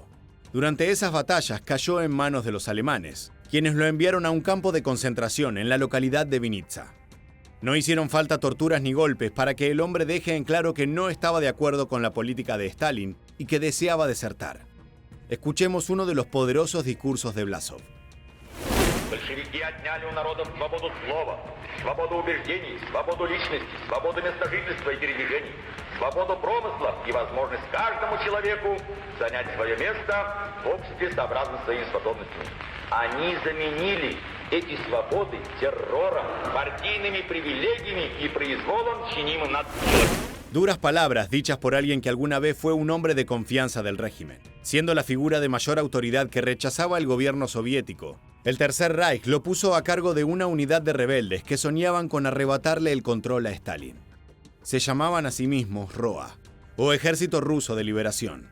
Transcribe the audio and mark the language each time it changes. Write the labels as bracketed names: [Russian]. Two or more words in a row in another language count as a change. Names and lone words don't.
[Spanish] Durante esas batallas cayó en manos de los alemanes, quienes lo enviaron a un campo de concentración en la localidad de Vinitsa. No hicieron falta torturas ni golpes para que el hombre deje en claro que no estaba de acuerdo con la política de Stalin y que deseaba desertar. Escuchemos uno de los poderosos discursos de Vlasov. [Russian] Большевики отняли у народов свободу слова, свободу убеждений, свободу личности, свободу места жительства и передвижений, свободу промысла и возможность каждому человеку занять свое место в обществе сообразно своими способностями. Они заменили эти свободы террором, партийными привилегиями и произволом, чинимым над человеком. [Spanish] Duras palabras dichas por alguien que alguna vez fue un hombre de confianza del régimen. Siendo la figura de mayor autoridad que rechazaba el gobierno soviético, el Tercer Reich lo puso a cargo de una unidad de rebeldes que soñaban con arrebatarle el control a Stalin. Se llamaban a sí mismos ROA, o Ejército Ruso de Liberación.